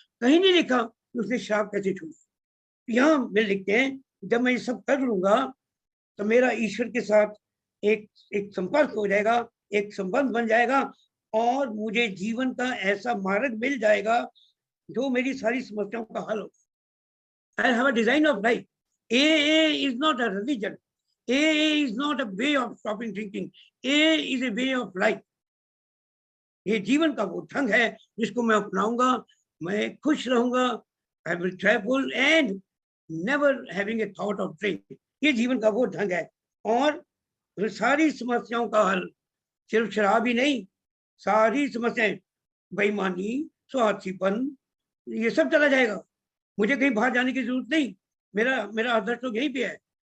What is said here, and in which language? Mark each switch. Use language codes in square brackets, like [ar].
[hi] कहीं नहीं लिखा कि उसने शराब कैसे छोड़ी। यहाँ में लिखते हैं, जब मैं ये सब कर लूंगा तो मेरा ईश्वर के साथ एक संपर्क हो जाएगा, एक संबंध बन जाएगा और मुझे जीवन का ऐसा मार्ग मिल जाएगा जो मेरी सारी समस्याओं का हल होगा। [en] I have a design of life. AA is not a religion. AA is not a way of stopping drinking. AA is a way of life. [hi] ये जीवन का वो ढंग है जिसको मैं अपनाऊंगा, मैं खुश रहूंगा, [en] I will travel and never having a thought of drink। [hi] ये जीवन का वो ढंग है और सारी समस्याओं का हल सिर्फ शराब ही नहीं, सारी समस्याएं, बेईमानी, स्वार्थीपन, ये सब चला जाएगा। मुझे कहीं बाहर जाने की जरूरत नहीं, मेरा आदर्श तो यहीं पे है।